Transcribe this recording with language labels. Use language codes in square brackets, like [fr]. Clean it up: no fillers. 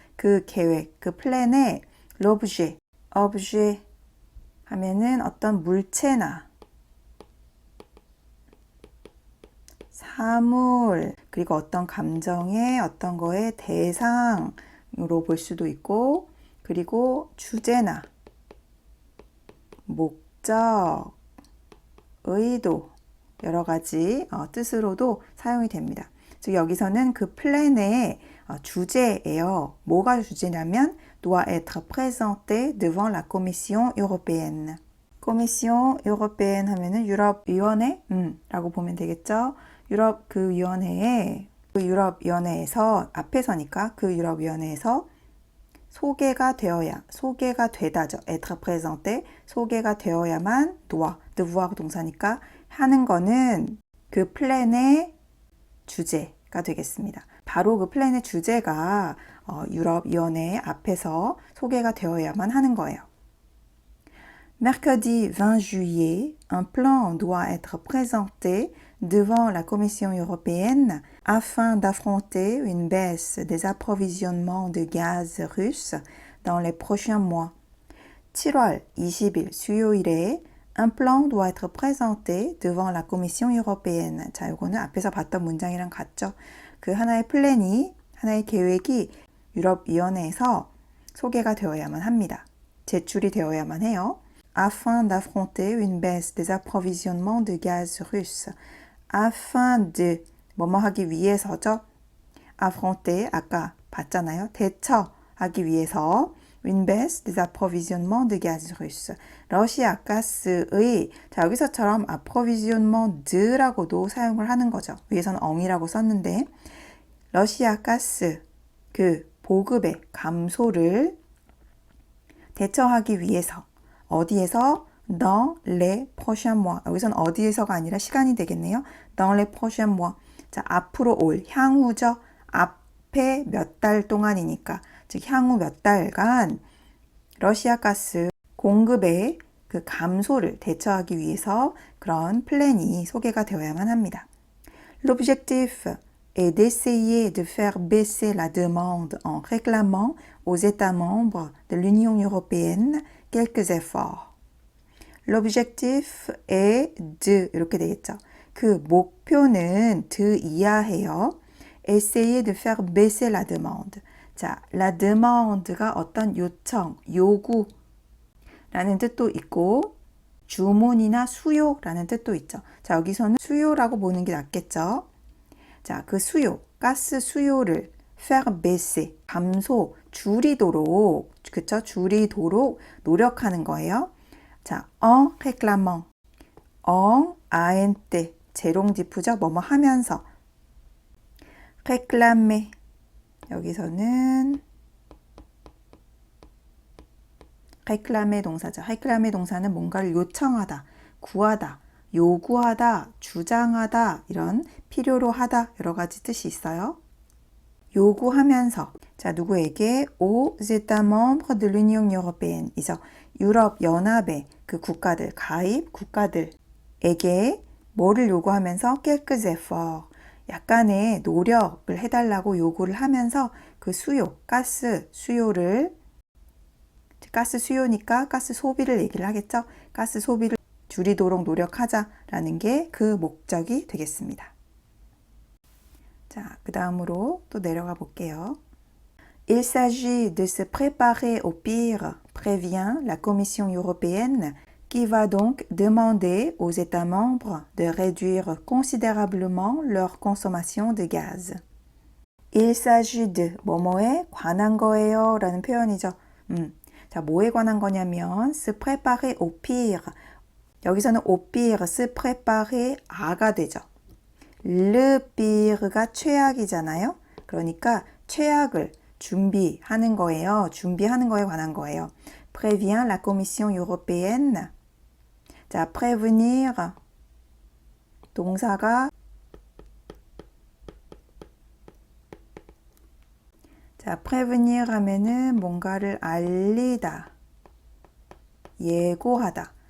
[ko] 그 계획, 그 플랜에 l'objet, objet 하면은 어떤 물체나 사물, 그리고 어떤 감정의 어떤 거의 대상으로 볼 수도 있고, 그리고 주제나 목적, 의도 여러 가지 뜻으로도 사용이 됩니다. 즉 여기서는 그 플랜의 주제예요. 뭐가 주제냐면 [fr] doit être présenté devant la Commission européenne. [ko] Commission européenne 하면은 유럽위원회라고 보면 되겠죠. 유럽 그 위원회에 그 유럽위원회에서 앞에서니까 그 유럽위원회에서 소개가 되다죠. être présenté 소개가 되어야만 doit, devoir 동사니까 하는 거는 그 플랜의 주제가 되겠습니다. 바로 그 플랜의 주제가 유럽위원회 앞에서 소개가 되어야만 하는 거예요. [fr] Mercredi 20 juillet, un plan doit être présenté devant la Commission européenne afin d'affronter une baisse des approvisionnements de gaz russe dans les prochains mois. [ko] 7월 20일 수요일에 [fr] Un plan doit être présenté devant la Commission européenne. [ko] 자, 요거는 앞에서 봤던 문장이랑 같죠. 그 하나의 플랜이, 하나의 계획이 유럽위원회에서 소개가 되어야만 합니다. 제출이 되어야만 해요. [fr] Afin d'affronter une baisse des approvisionnements de gaz russe. [ko] Afin de, 뭐뭐 하기 위해서죠. affronter, 아까 봤잖아요. 대처하기 위해서 [fr] une baisse des approvisionnements de gaz russe. [ko] 러시아 가스의, 자, 여기서처럼 approvisionnement de라고도 사용을 하는 거죠. 위에서는 엉이라고 썼는데, 러시아 가스, 그 보급의 감소를 대처하기 위해서, 어디에서? [fr] dans les prochains mois. [ko] 여기서는 어디에서가 아니라 시간이 되겠네요. [fr] dans les prochains mois. [ko] 자, 앞으로 올, 향후죠. 앞에 몇 달 동안이니까. 즉 향후 몇 달간 러시아 가스 공급의 그 감소를 대처하기 위해서 그런 플랜이 소개가 되어야만 합니다. [fr] L'objectif est d'essayer de faire baisser la demande en réclamant aux États membres de l'Union européenne quelques efforts. [ko] L'objectif est de 이렇게 되겠죠. 그 목표는 de 이하해요. [fr] Essayer de faire baisser la demande. [ko] 자, la demande가 어떤 요청, 요구라는 뜻도 있고 주문이나 수요라는 뜻도 있죠. 자, 여기서는 수요라고 보는 게 낫겠죠. 자, 그 수요, 가스 수요를 faire baisser, 감소, 줄이도록, 그쵸? 줄이도록 노력하는 거예요. 자, en réclamant, en ant, 재롱지푸죠? 뭐뭐 하면서 réclamer, 여기서는 réclamer 동사죠. réclamer 동사는 뭔가를 요청하다, 구하다, 요구하다, 주장하다, 이런 필요로 하다 여러 가지 뜻이 있어요. 요구하면서, 자, 누구에게? [fr] aux États membres de l'Union européenne 이죠. [ko] 유럽 연합의 그 국가들, 가입 국가들에게 뭐를 요구하면서? [fr] quelques efforts, [ko] 약간의 노력을 해달라고 요구를 하면서 그 수요, 가스 수요를, 가스 수요니까 가스 소비를 얘기를 하겠죠. 가스 소비를 줄이도록 노력하자라는 게 그 목적이 되겠습니다. 자, 그 다음으로 또 내려가 볼게요. [fr] Il s'agit de se préparer au pire, prévient la Commission européenne, qui va donc demander aux États membres de réduire considérablement leur consommation de gaz. [ko] Il s'agit de 뭐뭐에 관한 거예요 라는 표현이죠. 자, 뭐에 관한 거냐면 [fr] se préparer au pire. [ko] 여기서는 au pire, se préparer 아가 되죠. le pire가 최악이잖아요. 그러니까 최악을 준비하는 거예요. 준비하는 거에 관한 거예요. [fr] prévient la Commission européenne. [ko] 자, prévenir 동사가, 자, prévenir 하면은 뭔가를 알리다, 예고하다.